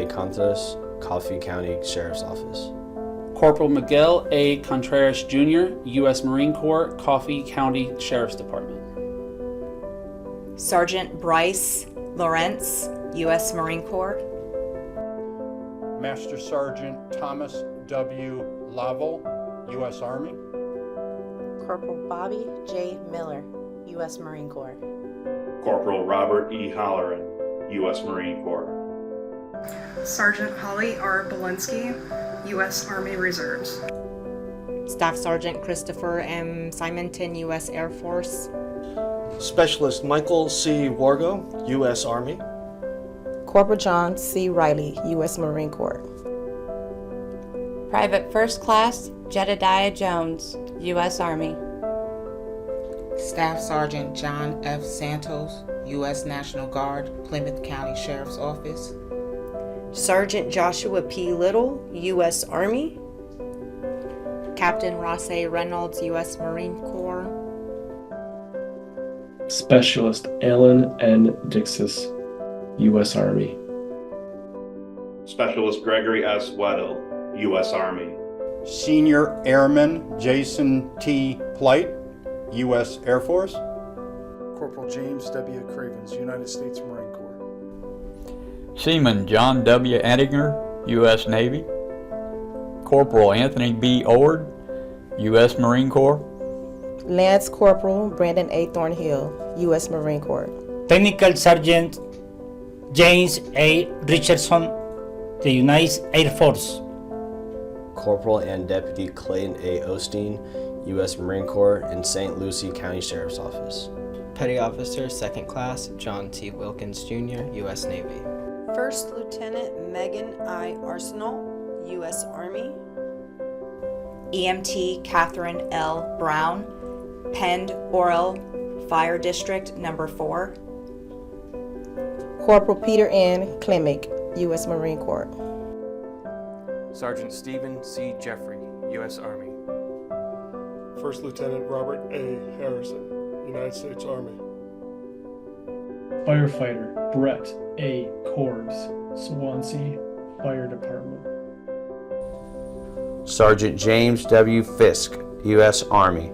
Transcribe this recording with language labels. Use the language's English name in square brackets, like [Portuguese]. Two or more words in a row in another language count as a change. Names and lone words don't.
[English] Contos, Coffee County Sheriff's Office. Corporal Miguel A. Contreras Jr., U.S. Marine Corps, Coffee County Sheriff's Department. Sergeant Bryce Lawrence, U.S. Marine Corps. Master Sergeant Thomas W. Lovell, U.S. Army. Corporal Bobby J. Miller, U.S. Marine Corps. Corporal Robert E. Holleran, U.S. Marine Corps. Sergeant Holly R. Belinsky, U.S. Army Reserves. Staff Sergeant Christopher M. Simonton, U.S. Air Force. Specialist Michael C. Wargo, U.S. Army. Corporal John C. Riley, U.S. Marine Corps. Private First Class Jedediah Jones, U.S. Army. Staff Sergeant John F. Santos, U.S. National Guard, Plymouth County Sheriff's Office. Sergeant Joshua P. Little, U.S. Army. Captain Ross A. Reynolds, U.S. Marine Corps. Specialist Alan N. Dixis, U.S. Army. Specialist Gregory S. Weddle, U.S. Army. Senior Airman Jason T. Plight, U.S. Air Force. Corporal James W. Cravens, United States Marine Corps. Seaman John W. Ettinger, U.S. Navy. Corporal Anthony B. Ord, U.S. Marine Corps. Lance Corporal Brandon A. Thornhill, U.S. Marine Corps. Technical Sergeant James A. Richardson, the United Air Force. Corporal and Deputy Clayton A. Osteen, U.S. Marine Corps, in St. Lucie County Sheriff's Office. Petty Officer 2nd Class John T. Wilkins Jr., U.S. Navy. First Lieutenant Megan I. Arsenal, U.S. Army. EMT Catherine L. Brown, Pend Oral Fire District Number 4. Corporal Peter N. Klemick, U.S. Marine Corps. Sergeant Stephen C. Jeffrey, U.S. Army. First Lieutenant Robert A. Harrison, United States Army. Firefighter Brett A. Corbs, Swansea Fire Department. Sergeant James W. Fisk, U.S. Army.